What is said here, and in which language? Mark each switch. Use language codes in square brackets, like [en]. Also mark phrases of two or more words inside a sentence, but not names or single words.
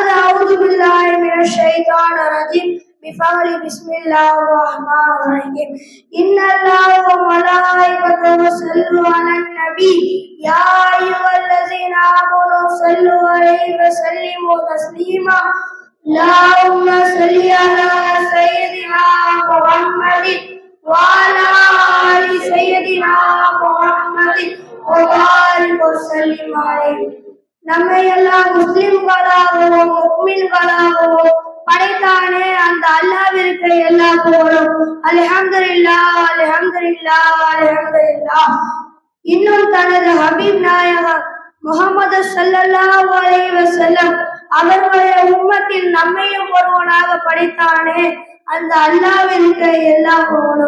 [ar] أعوذ بالله من الشيطان الرجيم بفضل بسم الله الرحمن الرحيم إن الله وملائكته يصلون على النبي يا أيها الذين آمنوا صلوا عليه وسلموا تسليما اللهم صل على سيدنا محمد وعلى آل سيدنا محمد وبارك وسلم عليه. [ta] நம்மை எல்லாம் முஸ்லிம்களாகவும் முஃமின்களாகவும் படைத்தானே அந்த அல்லாஹ்விற்கு எல்லா புகழும். [ar] الحمد لله الحمد لله الحمد لله. [ta] இன்னும் தனது ஹபீப் நாயகம் முஹம்மது [ar] صلى الله عليه وسلم [ta] அவர்களுடைய உம்மத்தில் நம்மையும் ஒருவனாக படைத்தானே அந்த அல்லாஹ்விற்கு எல்லா புகழும்.